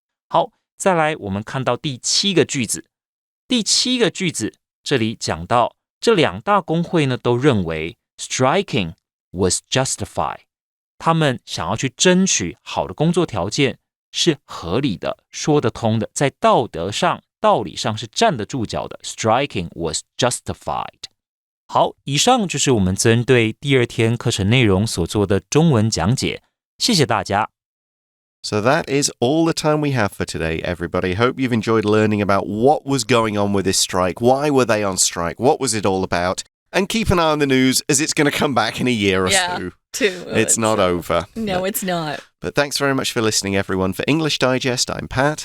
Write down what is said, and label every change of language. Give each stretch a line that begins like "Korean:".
Chinese: 好，再来我们看到第7个句子。第7个句子这里讲到这2大工会呢都认为
English: striking was justified，
Chinese: 他们想要去争取好的工作条件是合理的，说得通的，在道德上道理上是站得住脚的。
English: Striking was justified。
Chinese: 好，以上就是我们针对第2天课程内容所做的中文讲解，谢谢大家。
English: So that is all the time we have for today, everybody. Hope you've enjoyed learning about what was going on with this strike, why were they on strike, what was it all about, and keep an eye on the news as it's going to come back in a year or so. It's not over. No, it's not. But thanks very much for listening, everyone. For English Digest, I'm Pat.